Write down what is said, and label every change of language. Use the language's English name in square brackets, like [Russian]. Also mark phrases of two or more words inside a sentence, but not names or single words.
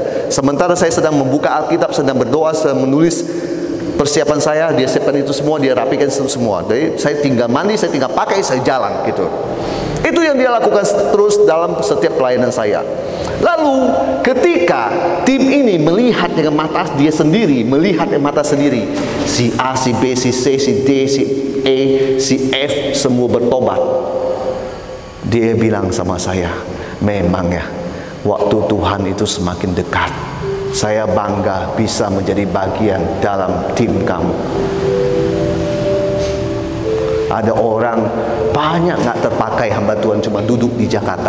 [Indonesian] Sementara saya sedang membuka Alkitab, sedang berdoa, sedang menulis persiapan saya, dia siapkan itu semua, dia rapikan itu semua. Jadi saya tinggal mandi, saya tinggal pakai, saya jalan gitu. Itu yang dia lakukan terus dalam setiap pelayanan saya. Lalu ketika tim ini melihat dengan mata dia sendiri, melihat dengan mata sendiri, si A, si B, si C, si D, si E, si F semua bertobat. Dia bilang sama saya, memang ya, waktu Tuhan itu semakin dekat. Saya bangga bisa menjadi bagian dalam tim kamu. Ada orang banyak nggak terpakai hamba Tuhan cuma duduk di Jakarta.